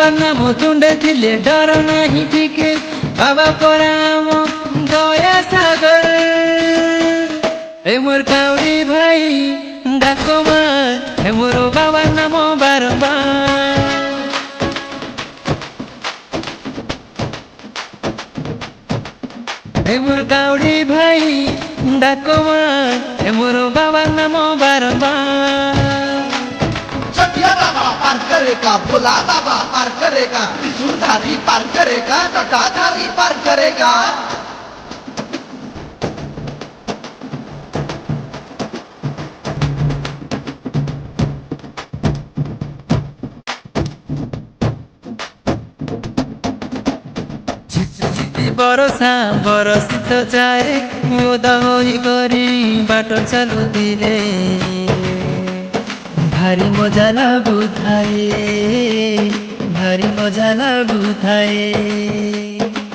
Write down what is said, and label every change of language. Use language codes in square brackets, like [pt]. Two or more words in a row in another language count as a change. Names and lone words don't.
[or] ନାମ ତୁଣ୍ଡେ ଥିଲେ ଡର ନାହିଁ ଟିକେ ବାବା ପରା ଆମ ଦୟା ସାଗର ହେ ମୋର କାଉଡ଼ି ଭାଇ ଡାକମା ହେ ମୋର ବାବା ନାମ ବାରମ୍ବାର ହେ ମୋର କାଉଡ଼ି ଭାଇ ଡାକମା ହେ ମୋର ବାବା ନାମ ବାରମ୍ବାର [hi] छठिया बाबा पार करेगा भोला बाबा पार करेगा त्रिशूलधारी पार करेगा जटाधारी पार करेगा [or] ବରଷା ବରଷିତ ଯାଏ ଓଦା ହୋଇ କରି ବାଟ ଚାଲୁଥିଲେ ଭାରି ମଜା ଲାଗୁଥାଏ ଭାରି ମଜା ଲାଗୁଥାଏ